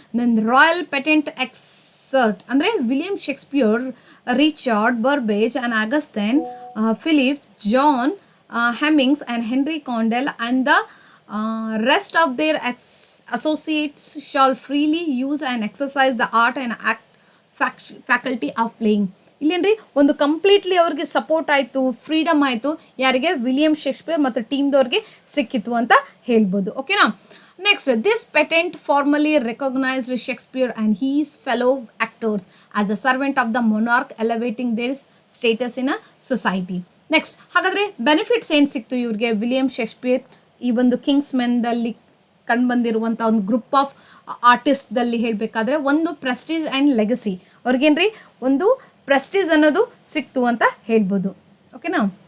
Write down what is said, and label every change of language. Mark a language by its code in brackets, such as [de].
[en] Then royal patent excerpt ಅಂದರೆ William Shakespeare, Richard Burbage and Augustine, Phillip, John Heminges and Henry Condell and the rest of their associates shall freely use and exercise the art and act faculty of playing. [kn] ಇಲ್ಲೇನ್ರಿ ಒಂದು completely ಅವ್ರಿಗೆ support ಆಯಿತು, freedom ಆಯಿತು, ಯಾರಿಗೆ, William Shakespeare ಮತ್ತು ಟೀಮ್ದವ್ರಿಗೆ ಸಿಕ್ಕಿತ್ತು ಅಂತ ಹೇಳ್ಬೋದು. ಓಕೆನಾ. [en] Next, this patent formally recognized Shakespeare and his fellow actors as the servant of the monarch, elevating their status in a society. [kn] Next ಹಾಗಾದರೆ ಬೆನಿಫಿಟ್ಸ್ ಏನು ಸಿಕ್ತು ಇವ್ರಿಗೆ ವಿಲಿಯಂ ಶೇಕ್ಸ್ಪಿಯರ್ ಈ ಒಂದು ಕಿಂಗ್ಸ್ಮನ್ದಲ್ಲಿ ಕಂಡು ಬಂದಿರುವಂಥ ಒಂದು ಗ್ರೂಪ್ ಆಫ್ ಆರ್ಟಿಸ್ಟ್ದಲ್ಲಿ ಹೇಳಬೇಕಾದ್ರೆ ಒಂದು ಪ್ರೆಸ್ಟೀಜ್ ಆ್ಯಂಡ್ ಲೆಗಸಿ ಅವ್ರಿಗೇನ್ರಿ ಒಂದು ಪ್ರೆಸ್ಟೀಜ್ ಅನ್ನೋದು ಸಿಕ್ತು ಅಂತ ಹೇಳ್ಬೋದು. ಓಕೆನಾ?